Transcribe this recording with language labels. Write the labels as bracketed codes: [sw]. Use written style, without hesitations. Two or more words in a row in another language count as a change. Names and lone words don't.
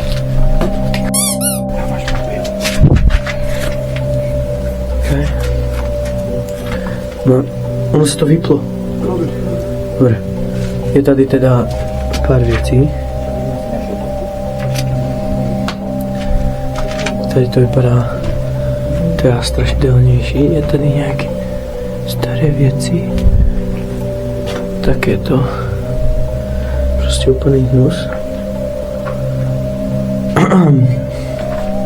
[sk] Okay. No, ono sa to vyplo. Dobre. [cs] Je tady teda pár vecí. Tady to vypadá teda strašidelnější. Je tady nějaké staré věci. Tak je to prostě úplný hnus.